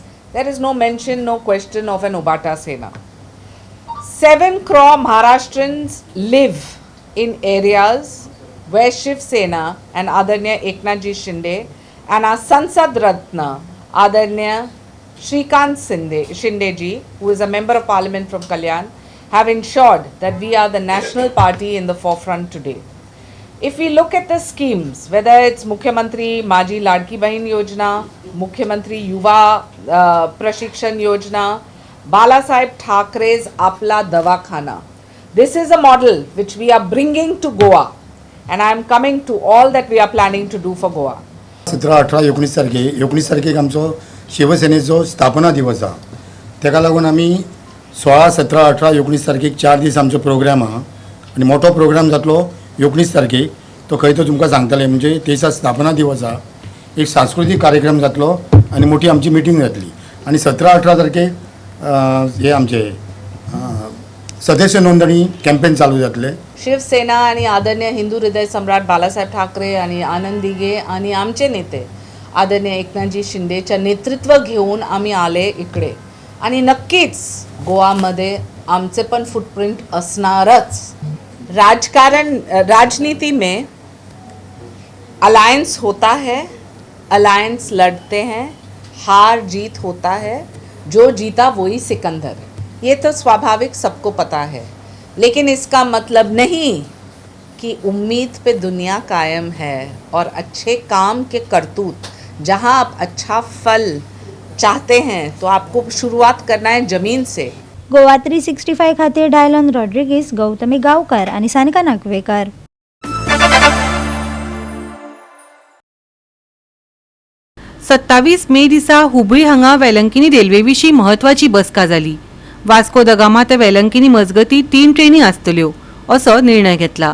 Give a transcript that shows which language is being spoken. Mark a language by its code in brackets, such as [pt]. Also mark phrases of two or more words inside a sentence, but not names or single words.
[en] There is no mention, no question of an Ubata Sena. 7 crore Maharashtrians live in areas where Shiv Sena and Adarnya Eknathji Shinde and our Sansad Ratna, Adarnya Shrikant Shinde ji, who is a member of parliament from Kalyan, have ensured that we are the national party in the forefront today. If we look at the schemes, whether it's Mukhyamantri Maji Ladki Bahin Yojana, Mukhyamantri Yuva Prashikshan Yojana, Bala Saheb Thakre's Apla Davakhana, this is a model which we are bringing to Goa. And I am coming to all that we are planning to do for Goa. [kok] 17, 18, 19 तारखेक आमचो शिवसेनेचो स्थापना दिवस आहा. तेका लागून आमी 16, 17, 18, 19 तारखेक 4 दीस आमचो प्रोग्राम आहा आनी मोठो प्रोग्राम जातलो 19 तारखेक. तो खंय तो तुमकां सांगतले, म्हणजे ते दिसा स्थापना दिवस आहा. एक सांस्कृतीक कार्यक्रम जातलो आनी मोठी आमची मिटींग जातली. आनी 17, 18 तारखेक हे आमचे सदस्य नोंदणी कॅम्पेन चालू जातले. [mr] शिवसेना आणि आदरणीय हिंदू हृदय सम्राट बाळासाहेब ठाकरे आणि आनंद दिघे आणि आमचे नेते आदरणीय एकनाथजी शिंदेच्या नेतृत्व घेऊन आम्ही आले इकडे. आणि नक्कीच गोवामध्ये आमचे पण फुटप्रिंट असणारच. [hi] राजनीति में अलायंस होता है, अलायंस लड़ते हैं, हार जीत होता है, जो जीता वही सिकंदर. ये तो स्वाभाविक सबको पता है, लेकिन इसका मतलब नहीं कि उम्मीद पे दुनिया कायम है और अच्छे काम के करतूत जहाँ आप अच्छा फल चाहते हैं तो आपको शुरुआत करना है जमीन से. [kok] गोवा 365 खातीर डायलन रॉड्रिगीस, गौतमी गांवकर आणि सानिका नागवेकर. 27 मे दिसा हुबळी हांगा वेलंकिनी रेल्वे विशीं म्हत्वाची बसका जाली. वास्को द गामा ते वेलंकिनी मजगती 3 ट्रेनी आसतल्यो असो निर्णय घेतला.